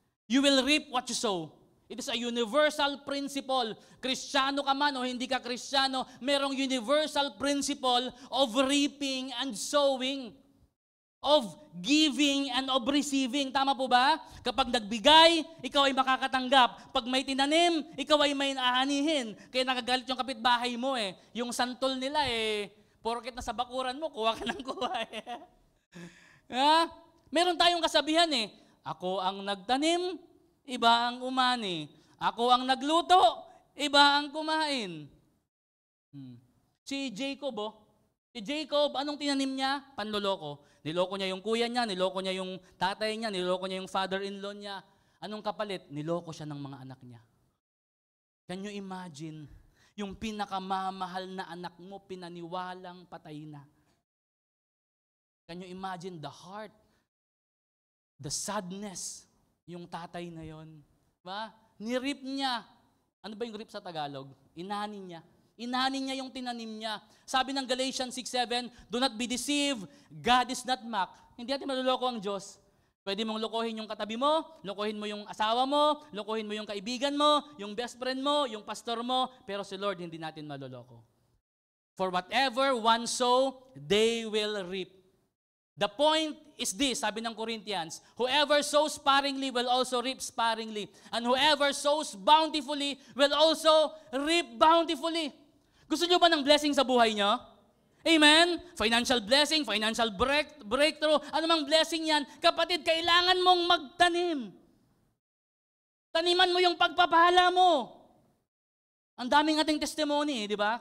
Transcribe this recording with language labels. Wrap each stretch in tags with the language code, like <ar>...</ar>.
<en>You will reap what you sow. It is a universal principle.</en> <tl>Kristiyano ka man o hindi ka Kristiyano, merong</tl> <en>universal principle of reaping and sowing, of giving and of receiving.</en> <tl>Tama po ba? Kapag nagbigay, ikaw ay makakatanggap. Pag may tinanim, ikaw ay may aanihin. Kaya nagagalit yung kapitbahay mo eh. Yung santol nila eh, porket na sa bakuran mo, kuha ka ng kuha eh. Meron tayong kasabihan eh, ako ang nagtanim, iba ang umani. Ako ang nagluto, iba ang kumain. Si Jacob, anong tinanim niya? Panloloko. Niloko niya yung kuya niya, niloko niya yung tatay niya, niloko niya yung father-in-law niya. Anong kapalit? Niloko siya ng mga anak niya.</tl> <en>Can you imagine?</en> <tl>Yung pinakamamahal na anak mo, pinaniwalang patay na.</tl> <en>Can you imagine the heart, the sadness,</en> <tl>yung tatay na yon, ba? Nirip niya. Ano ba yung rip sa Tagalog? Inanin niya. Inanin niya yung tinanim niya. Sabi ng</tl> <en>Galatians 6:7, do not be deceived, God is not mocked.</en> <tl>Hindi natin maluloko ang Diyos. Pwede mong lokohin yung katabi mo, lokohin mo yung asawa mo, lokohin mo yung kaibigan mo, yung best friend mo, yung pastor mo, pero si Lord hindi natin maluloko.</tl> <en>For whatever one sow, they will reap. The point is this,</en> <tl>sabi ng</tl> <en>Corinthians, whoever sows sparingly will also reap sparingly. And whoever sows bountifully will also reap bountifully.</en> <tl>Gusto nyo ba ng blessing sa buhay nyo? Amen?</tl> <en>Financial blessing, financial breakthrough,</en> <tl>anumang blessing yan, kapatid, kailangan mong magtanim. Taniman mo yung pagpapala mo. Ang daming ating testimony, di ba?</tl>